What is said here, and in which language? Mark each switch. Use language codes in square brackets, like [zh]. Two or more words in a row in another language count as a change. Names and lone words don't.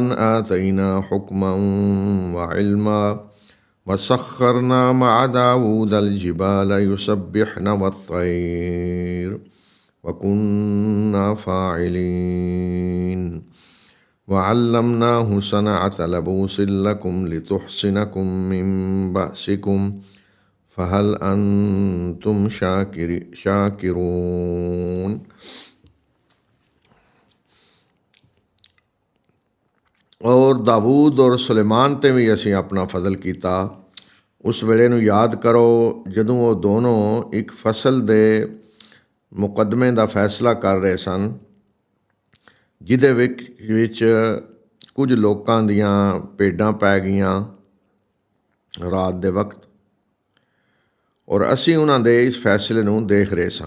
[ar] آتينا حكما وعلما وسخرنا مع داود الجبال يسبحن والطير وكنا فاعلين وعلمناه صنعة لبوس لكم لتحصنكم من بأسكم فهل أنتم شاكرون। [pa] ਔਰ ਦਾਊਦ ਔਰ ਸੁਲੇਮਾਨ 'ਤੇ ਵੀ ਅਸੀਂ ਆਪਣਾ ਫਜ਼ਲ ਕੀਤਾ। ਉਸ ਵੇਲੇ ਨੂੰ ਯਾਦ ਕਰੋ ਜਦੋਂ ਉਹ ਦੋਨੋਂ ਇੱਕ ਫਸਲ ਦੇ ਮੁਕੱਦਮੇ ਦਾ ਫੈਸਲਾ ਕਰ ਰਹੇ ਸਨ, ਜਿਹਦੇ ਵਿੱਚ ਕੁਝ ਲੋਕਾਂ ਦੀਆਂ ਭੇਡਾਂ ਪੈ ਗਈਆਂ ਰਾਤ ਦੇ ਵਕਤ, ਔਰ ਅਸੀਂ ਉਹਨਾਂ ਦੇ ਇਸ ਫੈਸਲੇ ਨੂੰ ਦੇਖ ਰਹੇ ਸਾਂ।